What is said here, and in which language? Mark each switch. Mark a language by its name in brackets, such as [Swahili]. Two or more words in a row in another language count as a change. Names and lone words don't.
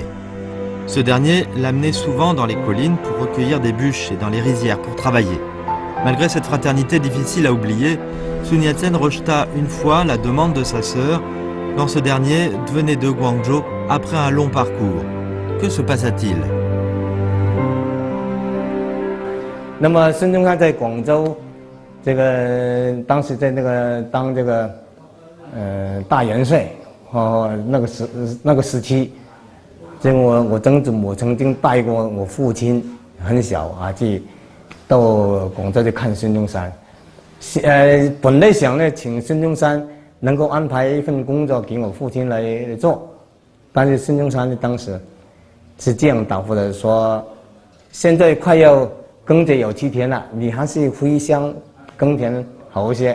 [French] Ce dernier l'amenait souvent dans les collines pour recueillir des bûches et dans les rizières pour travailler. Malgré cette fraternité difficile à oublier, Sun Yat-sen rejeta une fois la demande de sa sœur quand ce dernier venait de Guangzhou après un long parcours. Que se passa-t-il? [Chinese] 那么孙中山在广州，当时在当大元帅，那个时期，我曾祖母曾经带过我父亲很小啊去到广州去看孙中山，本来想呢请孙中山能够安排一份工作给我父亲来做，但是孙中山当时是这样答复的，说现在快要耕者有其田了，你还是回乡耕田好一些。